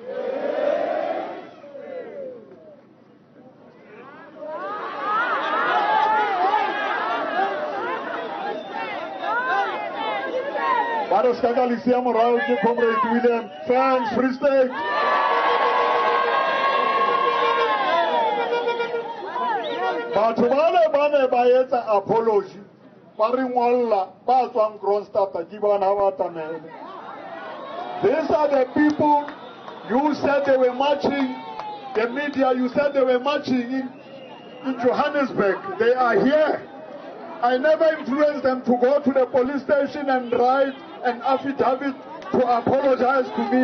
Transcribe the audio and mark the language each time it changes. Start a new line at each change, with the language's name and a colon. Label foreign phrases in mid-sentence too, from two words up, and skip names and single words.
English: Comrade William. Thanks, Free State. But
Southern Sotho: bane ba etsa
English: apology. These are the people you said they were marching, the media, you said they were marching in Johannesburg. They are here. I never influenced them to go to the police station and write an affidavit to apologize to me.